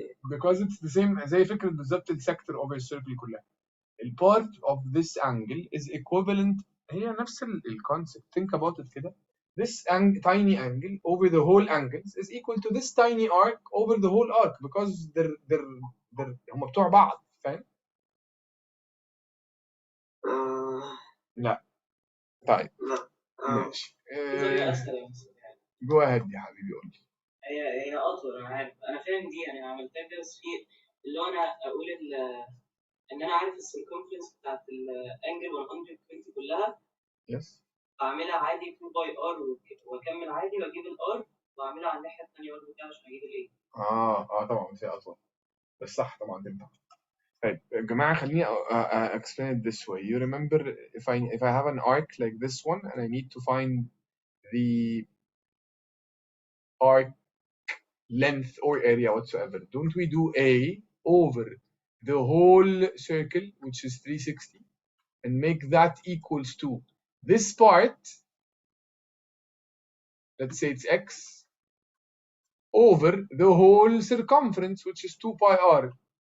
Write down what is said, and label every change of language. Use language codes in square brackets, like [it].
[en] Because it's the same [ar] زي فكرة بالظبط السكتور over السيركل كلها. [en] part of this angle is equivalent. [ar] هي نفس الكونسبت. [en] Think about it كده. This tiny angle over the whole angles is equal to this tiny arc over the whole arc because they're [ar] هم بتوع بعض. فاهم؟ لا. طيب. لا. ماشي. بطريقه اسهل يا مستر. [en] go ahead [ar] يا حبيبي قول لي. هي اطول، انا عارف، انا فاهم دي، يعني عملتها كده، بس في اللي هو انا اقول ان انا عارف السيركمفرنس بتاعت الانجل 120 كلها. [en] Yes. [ar] اعملها عادي 2 باي ار واكمل عادي واجيب الار واعملها على الناحيه الثانيه برضه كده عشان اجيب الايه. طبعا بس هي اطول. بس صح طبعا تنفع. طيب يا جماعة خليني [en] explain it this way. You remember if I have an arc like this one and I need to find the arc length or area whatsoever, don't we do A over the whole circle, which is 360, and make that equals to this part, let's say it's X, over the whole circumference, which is 2 pi r.